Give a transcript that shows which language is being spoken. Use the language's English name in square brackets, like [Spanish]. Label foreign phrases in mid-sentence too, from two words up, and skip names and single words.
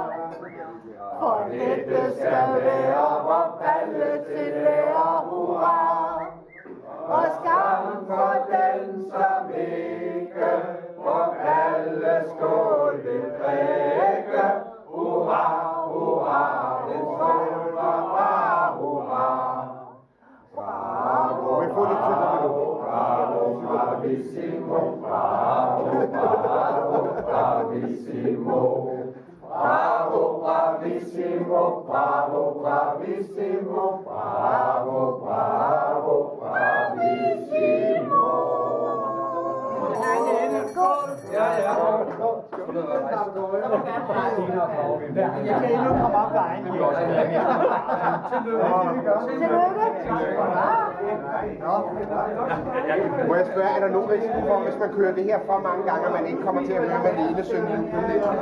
[Danish] For dette skal være vor Palle og hurra. Og skam for den, som ikke vor Palle skål vil drikke. Hurra, hurra, den skål var bare hurra. [Italian] Bravo, bravo, bravo, bravissimo, bravo, bravo, bravissimo. Bravo, bravissimo, bravo, bravissimo, bravo, bravo, bravissimo. [Danish] Jeg kan endnu komme op vejen. Må jeg spørge, er der nogen risiko for, hvis man kører det her for mange gange, at man ikke kommer til at høre Malene synge julen?